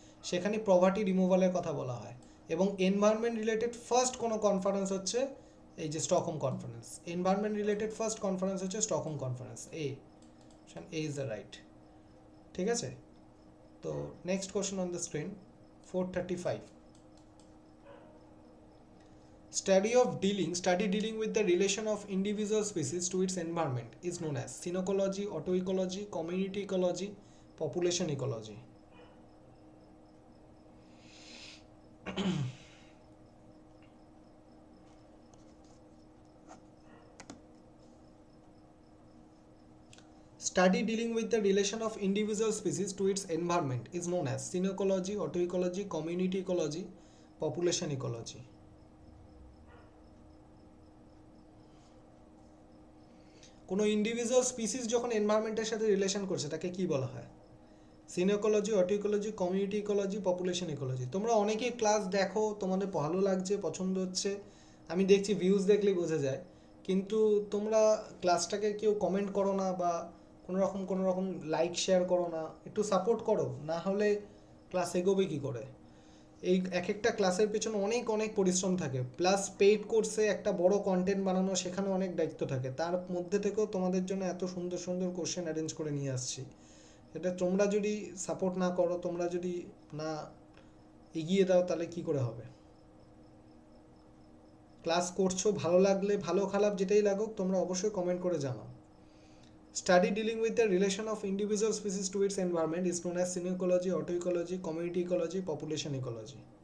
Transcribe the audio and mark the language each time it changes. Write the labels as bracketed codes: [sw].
[bn] সেখানে পভার্টি রিমুভালের কথা বলা হয়, এবং এনভায়রনমেন্ট রিলেটেড ফার্স্ট কোনো কনফারেন্স হচ্ছে এই যে Stockholm conference. Environment related first conference হচ্ছে Stockholm conference. [en] A is the right. [bn] ঠিক আছে, তো [en] Next question on the screen 435, study dealing with the relation of individual species to its environment is known as synecology, autoecology, community ecology, population ecology. Study dealing with the relation of individual species to its environment is known as synecology, autoecology, community ecology, population ecology. [bn] কোনো individual species যখন এনভায়রনমেন্টের সাথে relation করছে তাকে কি বলা হয়? সিনোকোলজি, অটোইকোলজি, community ecology, population ecology. তোমরা অনেকেই ক্লাস দেখো, তোমাদের ভালো লাগছে, পছন্দ হচ্ছে, আমি দেখছি ভিউজ দেখলেই বোঝা যায়, কিন্তু তোমরা ক্লাসটাকে কেউ কমেন্ট করো না বা কোনো রকম লাইক শেয়ার করো না, একটু সাপোর্ট করো, না হলে ক্লাস এগোবে কী করে? এই এক একটা ক্লাসের পেছনে অনেক অনেক পরিশ্রম থাকে, প্লাস পেইড কোর্সে একটা বড় কন্টেন্ট বানানো, সেখানে অনেক দায়িত্ব থাকে, তার মধ্যে থেকেও তোমাদের জন্য এত সুন্দর সুন্দর কোশ্চেন অ্যারেঞ্জ করে নিয়ে আসছি। এটা তোমরা যদি সাপোর্ট না করো, তোমরা যদি না এগিয়ে দাও, তাহলে কি করে হবে? ক্লাস করছো, ভালো লাগলে, ভালো খারাপ যেটাই লাগুক, তোমরা অবশ্যই কমেন্ট করে জানাও। [en] Study dealing with the relation of individual species to its environment is known as synecology, autoecology, community ecology, population ecology.